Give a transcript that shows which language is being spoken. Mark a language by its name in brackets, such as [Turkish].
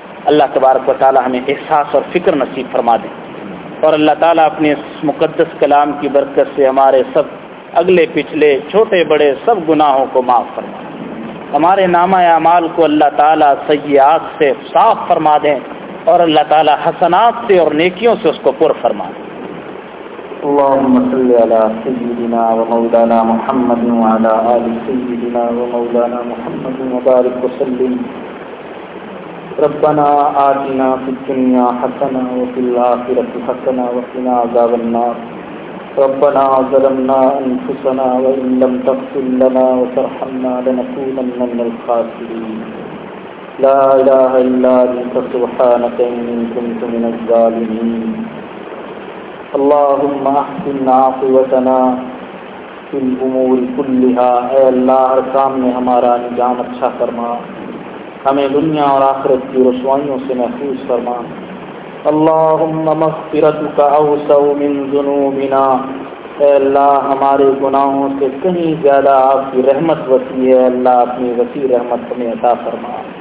[Urdu] اللہ تبارک و تعالی ہمیں احساس اور فکر نصیب فرما دیں، اور اللہ تعالی اپنے اس مقدس کلام کی برکت سے ہمارے سب اگلے پچھلے چھوٹے بڑے سب گناہوں کو معاف فرما دیں، ہمارے نامہ اعمال کو اللہ تعالی سیئات سے صاف فرما دیں، اور اللہ تعالی حسنات سے اور نیکیوں سے اس کو پر فرما دیں. [Arabic] اللهم صل على سيدنا ومولانا محمد وعلى آل سيدنا ومولانا محمد وبارك وسلم. ربنا آتنا في الدنيا حسنة وفي الآخرة حسنة وقنا عذاب النار. ربنا ظلمنا أنفسنا وإن لم تغفر لنا وترحمنا لنكونن من الخاسرين. لا إله إلا أنت سبحانك إني كنت من الظالمين. اللهم احسن عاقبتنا في الامور كلها، [Urdu] اے اللہ ہر کام میں ہمارا انجام اچھا فرما، ہمیں دنیا اور آخرت کی رسوائیوں سے محفوظ فرما. [Arabic] اللهم مغفرتك اوسع من ذنوبنا، [Urdu] اے اللہ ہمارے گناہوں سے کہیں زیادہ آپ کی رحمت وسیع ہے، اللہ اپنی وسیع رحمت ہمیں عطا فرما.